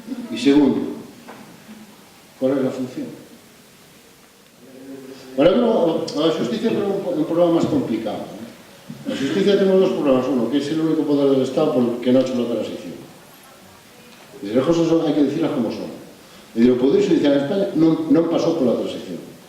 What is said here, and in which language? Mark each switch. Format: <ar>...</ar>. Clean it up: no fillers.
<gl>E segundo, qual é a función? Bueno, a xusticia é un problema máis complicado.</gl> <es>A justicia tenemos dos problemas. Uno, que es el único poder del Estado que no ha hecho la transición. Y las cosas hay que decirlas como son. El Poder Judicial en España no pasó por la transición.</es>